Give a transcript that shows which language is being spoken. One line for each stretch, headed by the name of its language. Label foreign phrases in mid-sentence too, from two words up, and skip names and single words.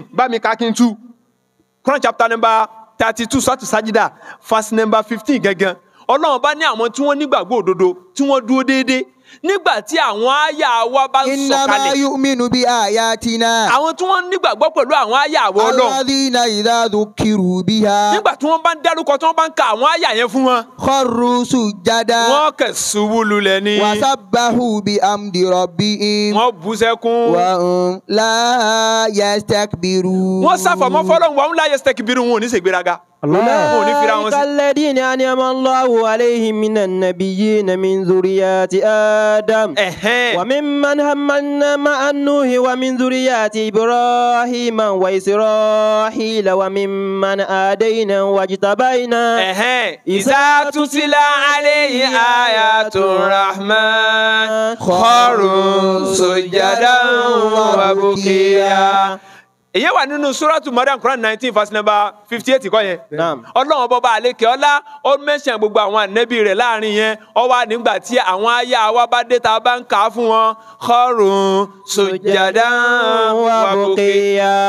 Yoruba: Bá mi ka kí n tú.
English: Quran chapter number 32, Suratu Sajida, verse number 15 gangan.
Yoruba: Ọlọ́run bá ní àwọn tí wọ́n nígbàgbọ́ òdodo, tí wọ́n dúró déédéé. Nígbà tí àwọn àyà wa bá ń sọ̀kalẹ̀.
Arabic: إنما يؤمن بآياتنا.
Yoruba: Àwọn tí wọ́n nígbàgbọ́ pẹ̀lú àwọn àyà àwọn Ọlọ́run.
Arabic: الذين إذا ذكروا بها.
Yoruba: Nígbà tí wọ́n bá ń dárúkọ tí wọ́n bá ń ka àwọn àyà yẹn fún wọn.
Arabic: خروا سجدا.
Yoruba: Wọ́n kẹ̀ ṣubú lulẹ̀ ni.
Arabic: وسبحوا بحمد ربهم.
Yoruba: Wọ́n bú sẹ́kún.
Arabic: وهم لا يستكبرون.
Yoruba: Wọ́n ṣàfọ̀mọ́ fọ́lọ́run
Arabic: وهم لا يستكبرون,
Yoruba: wọn ò ní ṣègbéraga.
Arabic: أولئك الذين أنعم الله عليهم من النبيين من ذريات آدم وممن حملنا مع نوح ومن ذريات إبراهيم وإسرائيل وممن هدينا واجتبينا إذا تتلى عليه آيات الرحمن خروا سجدا وبكيا.
Yoruba: Èyí wà nínú Suratu Maryam, Quran 19
English: verse number
Yoruba: 58 kọ́ yẹn. Ọlọ́run ọba àlékè ọlá ó mẹ́sàn gbogbo àwọn ànẹ́bí rẹ̀ láàrin yẹn. Ó wá nígbà tí àwọn àyà wa bá dé ta bá ń kà á fún wọn.
Arabic: خروا سجدا وبكيا.